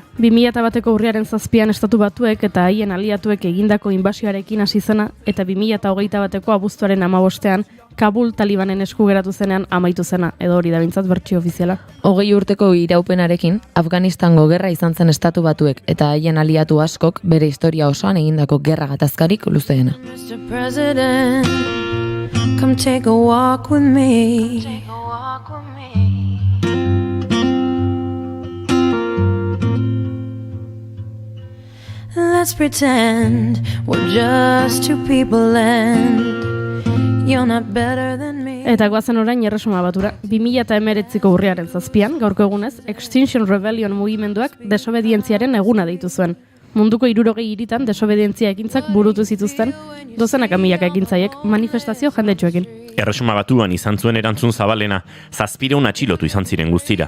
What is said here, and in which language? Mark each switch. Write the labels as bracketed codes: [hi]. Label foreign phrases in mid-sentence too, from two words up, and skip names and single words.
[eu] 2001ko urriaren 7 estatu batuek eta haien aliatuek egindako inbasioarekin hasi zena, eta 2021ko abuztuaren 15ean Kabul Talibanen esku geratu zenean amaitu zena, edo hori da bintzat bertsio ofiziala. 20 urteko iraupenarekin, Afganistango gerra izan zen estatu batuek eta haien aliatu askok bere historia osoan egindako gerra gatazkarik luzeena. [en] Mr. President, come take a walk with me. Let's pretend we're just two people and you're not better than me. [eu] Eta goazen orain Erresuma Batura. 2019ko urriaren 7, gaurko egunez, Extinction Rebellion mugimenduak desobedientziaren eguna deitu zuen. Munduko 60 hiritan desobedientzia ekintzak burutu zituzten, dozenaka milaka ekintzaiek manifestazio jendetsuekin. Erresuma Batuan izan zuen erantzun zabalena, 700 atxilotu izan ziren guztira.